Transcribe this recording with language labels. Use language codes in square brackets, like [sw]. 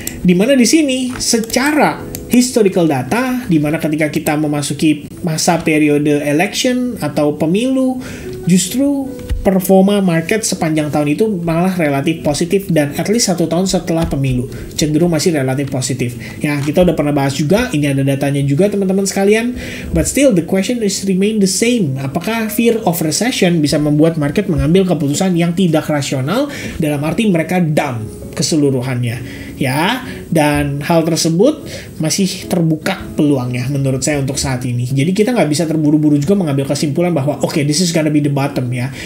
[id] Dimana di sini secara historical data, di mana ketika kita memasuki masa periode election atau pemilu, justru performa market sepanjang tahun itu malah relatif positif, dan [en] at least [id] 1 tahun setelah pemilu cenderung masih relatif positif. Ya, kita udah pernah bahas juga, ini ada datanya juga teman-teman sekalian. [en] But still the question is remain the same. [id] Apakah [en] fear of recession [id] bisa membuat market mengambil keputusan yang tidak rasional, dalam arti mereka down keseluruhannya? Ya, dan hal tersebut masih terbuka peluangnya menurut saya untuk saat ini. Jadi kita nggak bisa terburu-buru juga mengambil kesimpulan bahwa oke, [en] this is gonna be the bottom [id] ya.